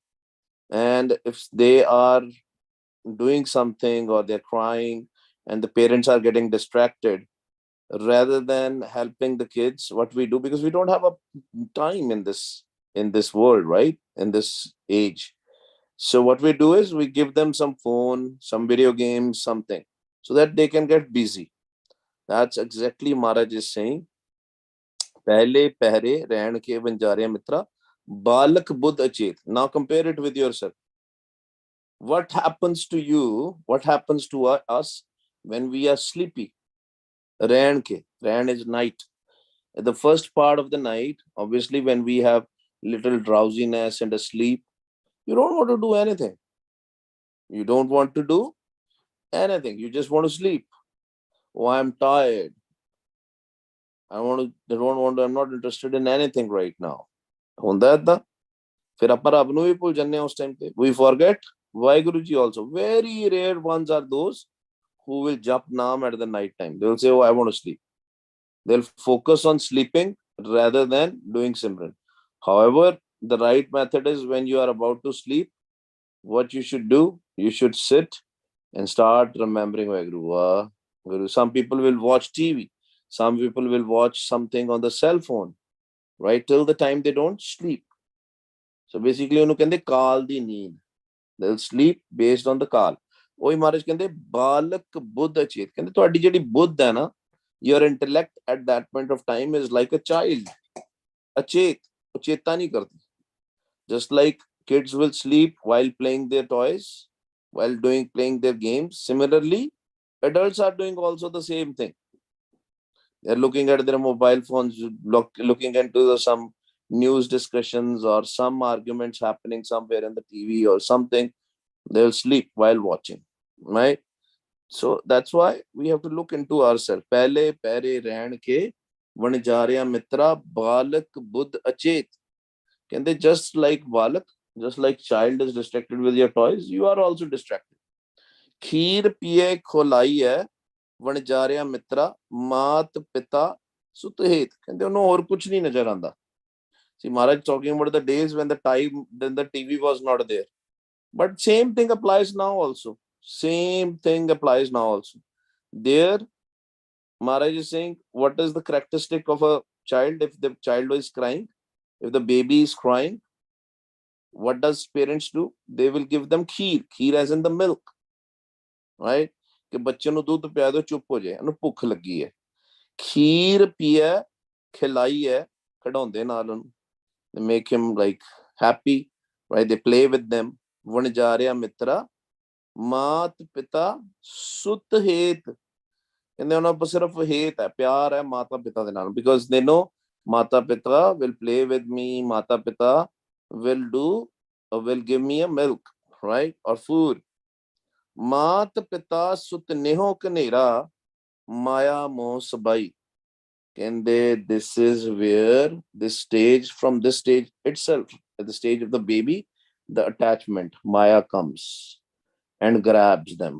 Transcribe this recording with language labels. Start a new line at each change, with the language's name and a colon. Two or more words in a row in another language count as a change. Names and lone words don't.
English: And if they are doing something or they're crying and the parents are getting distracted, rather than helping the kids, what we do, because we don't have a time in this world, right? In this age. So what we do is we give them some phone, some video games, something, so that they can get busy. That's exactly Maharaj is saying.
Punjabi: ਪਹਿਲੈ ਪਹਰੈ ਰੈਣਿ ਕੈ ਵਣਜਾਰੇ ਮਿਤ੍ਰਾ ਬਾਲਕ ਬੁਧਿ ਅਚੇਤ.
English: Now compare it with yourself. What happens to you? What happens to us when we are sleepy? Rain is night. At the first part of the night, obviously, when we have little drowsiness and asleep, you don't want to do anything. You don't want to do anything. You just want to sleep. Oh, I'm tired. I'm not interested in anything right now.
Punjabi: ਫਿਰ ਅਪਣ ਅਪਣਿਆਂ ਭੀ ਭੁੱਲ ਜਾਣੇ ਉਸ ਟਾਈਮ ਪੇ.
English: We forget Vaheguru Ji also. Very rare ones are those who will jump naam at the night time. They will say, oh, I want to sleep. They'll focus on sleeping rather than doing Simran. However, the right method is, when you are about to sleep, what you should do, you should sit and start remembering Vaheguru. Guru. Some people will watch TV. Some people will watch something on the cell phone, right? Till the time they don't sleep. So basically,
Punjabi: ਉਹਨੂੰ ਕਹਿੰਦੇ ਕਾਲ ਦੀ ਨੀਂਦ.
English: They'll sleep based on the call.
Punjabi: ਉਹੀ ਮਹਾਰਾਜ ਕਹਿੰਦੇ ਬਾਲਕ ਬੁੱਧ ਅਚੇਤ. ਕਹਿੰਦੇ ਤੁਹਾਡੀ ਜਿਹੜੀ ਬੁੱਧ ਹੈ ਨਾ,
English: your intellect at that point of time is like a child. Achet,
Punjabi: ਉਹ ਚੇਤਾ ਨਹੀਂ ਕਰਦੀ.
English: Just like kids will sleep while playing their toys, while playing their games. Similarly, adults are doing also the same thing. They're looking at their mobile phones, looking into some news discussions or some arguments happening somewhere in the TV or something. They'll sleep while watching, right? So that's why we have to look into ourselves.
Punjabi: ਪਹਿਲੈ ਪਹਰੈ ਰੈਣਿ ਕੈ ਵਣਜਾਰਿਆ ਮਿਤ੍ਰਾ ਬਾਲਕ ਬੁਧਿ ਅਚੇਤ.
English: Can they, just like balak, just like child is distracted with your toys, you are also distracted.
Punjabi: ਖੀਰ ਪੀਏ ਖਿਲਾਈ ਹੈ ਵਣਜਾਰਿਆ ਮਿਤ੍ਰਾ ਮਾਤ ਪਿਤਾ ਸੁਤਹੇਤ.
English: And they know or
Punjabi: ਕੁਝ ਨਹੀਂ ਨਜ਼ਰ ਆਂਦਾ.
English: See, Maharaj talking about the days when the TV was not there. But same thing applies now also. Same thing applies now also. There, Maharaj is saying, what is the characteristic of a child if the child is crying? If the baby is crying, what does parents do? They will give them kheer. Kheer as in the milk. Right?
Punjabi: ਕਿ ਬੱਚੇ ਨੂੰ ਦੁੱਧ ਪਿਆ ਦਿਓ ਚੁੱਪ ਹੋ ਜਾਏ ਇਹਨੂੰ ਭੁੱਖ ਲੱਗੀ ਹੈ ਖੀਰ ਪੀਏ ਖਿਲਾਈ ਹੈ ਖਡਾਉਂਦੇ ਨਾਲ ਉਹਨੂੰ
English: they make him like happy, right? They play with them.
Punjabi: ਵਣਜਾਰਿਆ ਮਿੱਤਰਾ ਮਾਤ ਪਿਤਾ ਸੁਤ ਹੇਤ ਕਹਿੰਦੇ ਉਹਨਾਂ ਕੋਲ ਸਿਰਫ ਹੇਤ ਹੈ ਪਿਆਰ ਹੈ ਮਾਤਾ ਪਿਤਾ ਦੇ ਨਾਲ
English: because they know
Punjabi: ਮਾਤਾ ਪਿਤਾ
English: will play with me,
Punjabi: ਮਾਤਾ ਪਿਤਾ
English: will give me a milk, right? or food.
Punjabi: ਮਾਤ ਪਿਤਾ ਸੁਤ ਨੇਹੋ ਕਨੇਰਾ ਮਾਇਆ ਮੋਹ ਸਬਾਈ ਕਹਿੰਦੇ
English: this is where from this stage itself, at the stage of the baby, the attachment maya comes and grabs them.